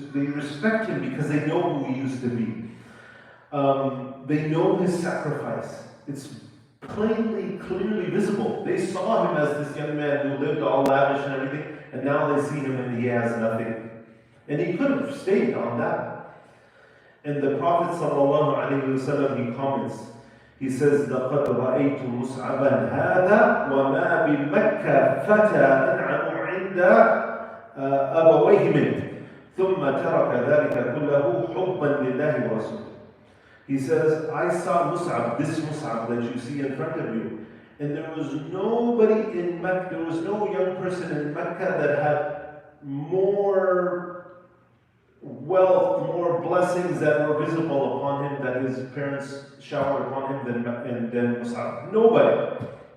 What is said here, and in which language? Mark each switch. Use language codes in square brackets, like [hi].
[en] They respect him because they know who he used to be. They know his sacrifice. It's clearly visible. They saw him as this young man who lived all lavish and everything, and now they see him and he has nothing. And he could have stayed on that. [ar] And the Prophet ﷺ, he comments, he says, لَقَدْ رَأَيْتُ مُصْعَبًا هَذَا وَمَا بِمَكَّةَ فَتَى أَنْعَمُ عِنْدَ أَبَوَيْهِ مِنْهُ ثُمَّ تَرَكَ ذَلِكَ كُلَّهُ حُبًّا لِلَّهِ وَرَسُولِهِ. [en] He says, I saw Mus'ab, this Mus'ab that you see in front of you, and there was nobody in Mecca, there was no young person in Mecca that had more wealth, more blessings that were visible upon him, that his parents showered upon him than Mus'ab. Nobody.